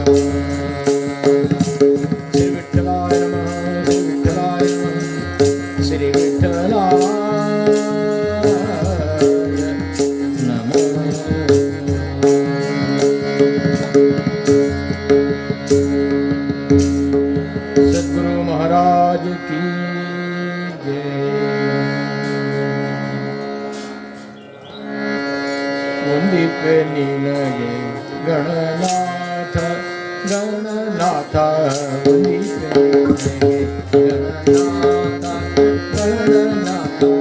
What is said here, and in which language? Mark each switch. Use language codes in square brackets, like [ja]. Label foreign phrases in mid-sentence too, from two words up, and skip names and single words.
[sa] श्री विठ्ठलाय नमः श्री विठ्ठलाय नमः श्री विठ्ठलाय नमः। [hi] सद्गुरु महाराज की जय। [kn] ವಂದಿಪೆ ನಿನಗೆ ಗಣನಾಥ ಗಣನಾಥ ವಂದಿಪೆ ನಿನಗೆ ಗಣನಾಥ ಗಣನಾಥ